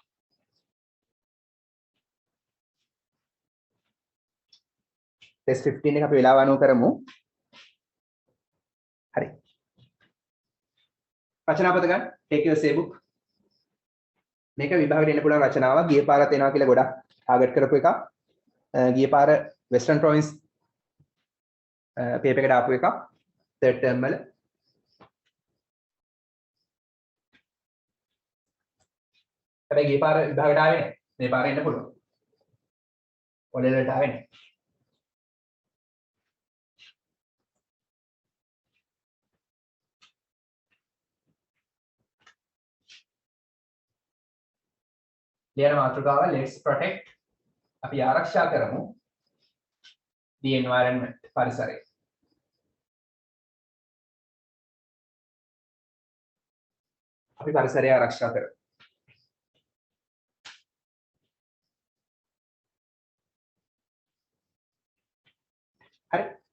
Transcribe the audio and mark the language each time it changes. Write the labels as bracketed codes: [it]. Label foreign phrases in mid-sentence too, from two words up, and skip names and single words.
[si] test 15 එක අපි වෙලාව අනුව කරමු. හරි. රචනාපත ගන්න. [en] take your essay book. [si] මේක විභාගෙට එන්න පුළුවන් රචනාවක්. ගිය පාරත් එනවා කියලා ගොඩක් ටාගට් කරපු එකක්. ගිය පාර Western Province paper එකට ආපු එකක්. [en] third term [si] වල. හැබැයි ගිය පාර විභාගයට ආවේ නැහැ. මේ පාර එන්න පුළුවන්. ඔලෙලට ආවේ නැහැ. ලියන මාතෘකාව [en] let's protect [si] අපි ආරක්ෂා කරමු [en] the environment [si] පරිසරය. අපි පරිසරය ආරක්ෂා කරමු. හරි.